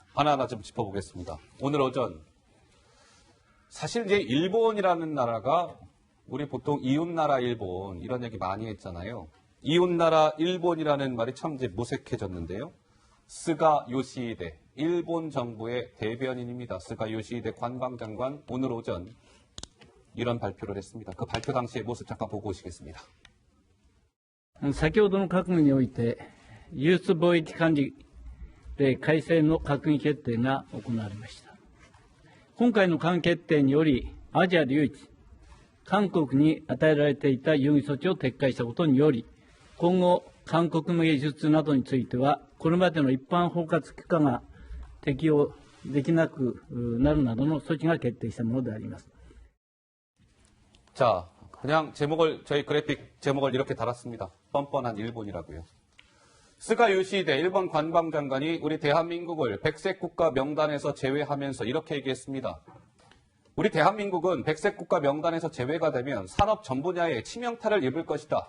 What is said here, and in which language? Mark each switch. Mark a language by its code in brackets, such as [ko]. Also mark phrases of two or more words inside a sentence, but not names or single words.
[ko] 하나하나 좀 짚어보겠습니다. 오늘 오전 사실 이제 일본이라는 나라가 우리 보통 이웃나라 일본 이런 얘기 많이 했잖아요. 이웃나라 일본이라는 말이 참 이제 무색해졌는데요. 스가 요시히데 일본 정부의 대변인입니다. 스가 요시히데 관방장관 오늘 오전 이런 발표를 했습니다. 그 발표 당시의 모습 잠깐 보고 오시겠습니다. [ja] 先ほどの閣議において、輸出貿易管理で改正の閣議決定が行われました。今回の閣議決定により、アジアで唯一、韓国に与えられていた優遇措置を撤回したことにより、今後、韓国向け輸出などについては、これまでの一般包括許可が適用できなくなるなどの措置が決定したものであります。 [ko] 자, 그냥 저희 그래픽 제목을 이렇게 달았습니다. 뻔뻔한 일본이라고요. 스가 요시히데 일본 관방장관이 우리 대한민국을 백색 국가 명단에서 제외하면서 이렇게 얘기했습니다. 우리 대한민국은 백색 국가 명단에서 제외가 되면 산업 전 분야에 치명타를 입을 것이다.